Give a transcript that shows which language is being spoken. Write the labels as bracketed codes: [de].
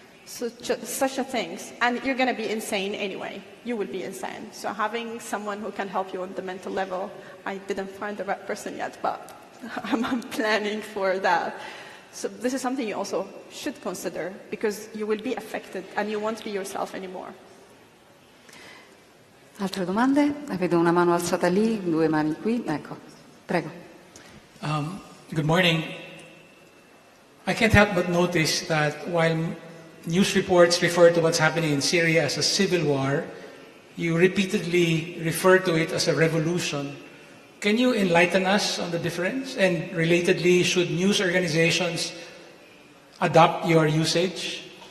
[en] such a things, and you're going to be insane anyway. You will be insane. So having someone who can help you on the mental level, I didn't find the right person yet, but I'm planning for that. So this is something you also should consider, because you will be affected and you won't be yourself anymore. [it] Altre domande? Vedo una mano alzata lì, 2 mani qui. Ecco, prego. [en] Good morning. I can't help but notice that while news reports refer to what's happening in Syria as a civil war, you repeatedly refer to it as a revolution. Can you enlighten us on the difference? And relatedly, should news organizations adopt your usage?